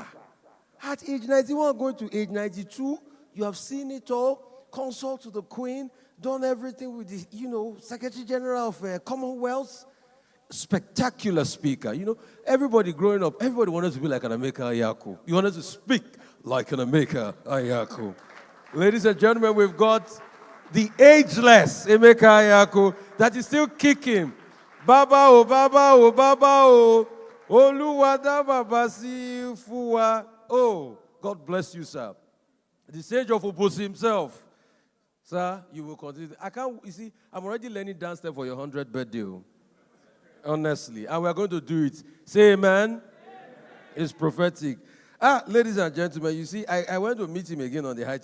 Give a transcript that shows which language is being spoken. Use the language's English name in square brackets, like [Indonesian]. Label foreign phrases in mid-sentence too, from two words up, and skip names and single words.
[English] At age 91, going to age 92, you have seen it all, consult to the Queen, done everything with the, you know, Secretary General of Commonwealth. Spectacular speaker. You know, everybody growing up, everybody wanted to be like an Emeka Anyaoku. You wanted to speak like an Emeka Anyaoku. Ladies and gentlemen, we've got the ageless Emeka Anyaoku that is still kicking. [Yoruba] Baba o, baba o, baba o. Oluwada baba si fuwa. [English] Oh, God bless you, sir. The sage of Obosi himself. Sir, you will continue. You see, I'm already learning dance step for your 100th birthday. Honestly. And we're going to do it. Say amen. Amen. It's prophetic. Ladies and gentlemen, you see, I went to meet him again on the high table.